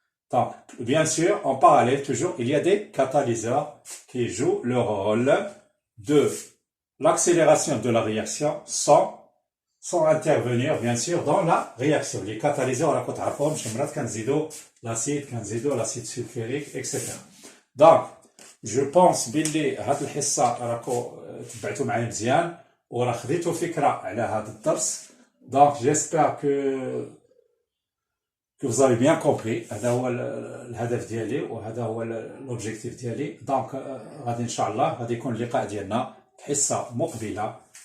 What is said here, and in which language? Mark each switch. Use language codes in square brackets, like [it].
[fr] Donc, bien sûr, en parallèle, toujours, il y a des catalyseurs qui jouent le rôle de l'accélération de la réaction sans intervenir, bien sûr, dans la réaction. Les catalyseurs, on a l'acide sulfurique, etc. Donc, je pense [ar] باللي هاد الحصة راكو تبعتوا معايا مزيان وراه خديتوا فكرة على هذا الدرس. [fr] Donc, j'espère que vous avez bien compris. [ar] هذا هو الهدف ديالي وهذا هو l'objectif ديالي. [fr] Donc, [ar] غادي إن شاء الله غادي يكون اللقاء ديالنا حصة مقبلة.